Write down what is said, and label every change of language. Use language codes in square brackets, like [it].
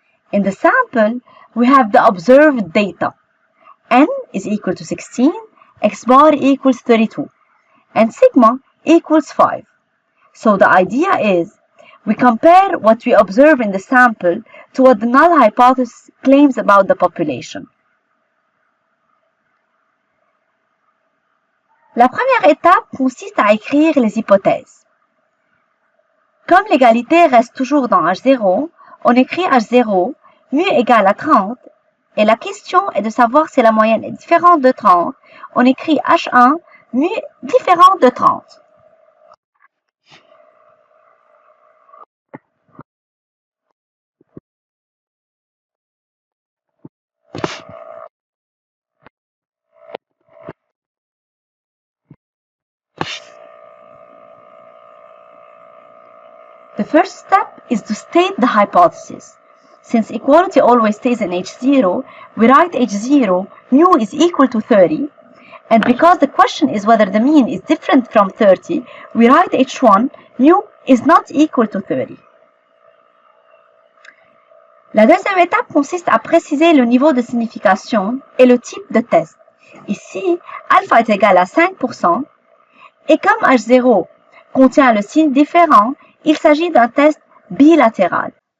[en] In the sample, we have the observed data. N is equal to 16, x bar equals 32, and sigma equals 5. So the idea is, we compare what we observe in the sample to what the null hypothesis claims about the population. [fr] La première étape consiste à écrire les hypothèses. Comme l'égalité reste toujours dans H0, on écrit H0, mu égale à 30, et la question est de savoir si la moyenne est différente de 30. On écrit H1, mu différente de 30. [en] The first step is to state the hypothesis. Since equality always stays in H0, we write H0, mu is equal to 30, and because the question is whether the mean is different from 30, we write H1, mu is not equal to 30. [fr] La deuxième étape consiste à préciser le niveau de signification et le type de test. Ici, alpha est égal à 5%, et comme H0 contient le signe différent, il s'agit d'un test bilatéral.